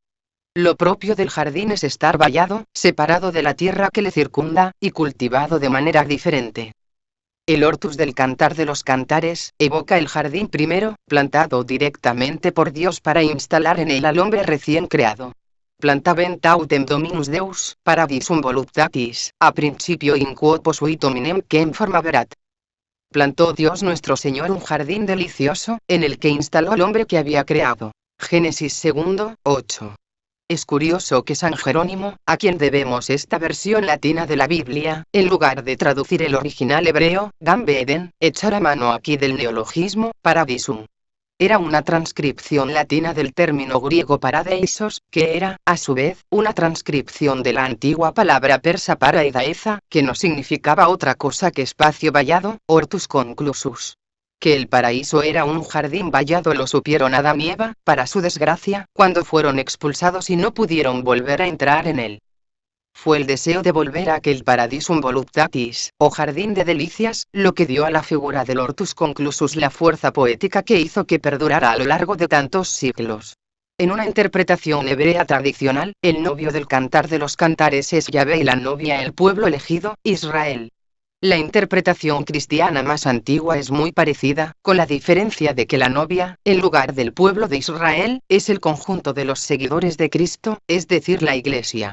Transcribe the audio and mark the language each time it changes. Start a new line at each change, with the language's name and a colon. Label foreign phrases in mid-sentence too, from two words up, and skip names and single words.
Spanish: Lo propio del jardín es estar vallado, separado de la tierra que le circunda, y cultivado de manera diferente. El hortus del Cantar de los Cantares evoca el jardín primero, plantado directamente por Dios para instalar en él al hombre recién creado.
Latin: Plantavent autem Dominus Deus, paradisum voluptatis, a principio in quo posuit hominem quem formaverat.
Spanish: Plantó Dios nuestro Señor un jardín delicioso, en el que instaló al hombre que había creado. Génesis 2, 8. Es curioso que San Jerónimo, a quien debemos esta versión latina de la Biblia, en lugar de traducir el original hebreo, Gambe Eden, echara mano aquí del neologismo, paradisum. Era una transcripción latina del término griego paradeisos, que era, a su vez, una transcripción de la antigua palabra persa paraidaeza, que no significaba otra cosa que espacio vallado,
Latin: hortus conclusus.
Spanish: Que el paraíso era un jardín vallado lo supieron Adán y Eva, para su desgracia, cuando fueron expulsados y no pudieron volver a entrar en él. Fue el deseo de volver a aquel
Latin: paradisum voluptatis,
Spanish: o jardín de delicias, lo que dio a la figura del
Latin: hortus conclusus
Spanish: la fuerza poética que hizo que perdurara a lo largo de tantos siglos. En una interpretación hebrea tradicional, el novio del Cantar de los Cantares es Yahvé y la novia el pueblo elegido, Israel. La interpretación cristiana más antigua es muy parecida, con la diferencia de que la novia, en lugar del pueblo de Israel, es el conjunto de los seguidores de Cristo, es decir, la Iglesia.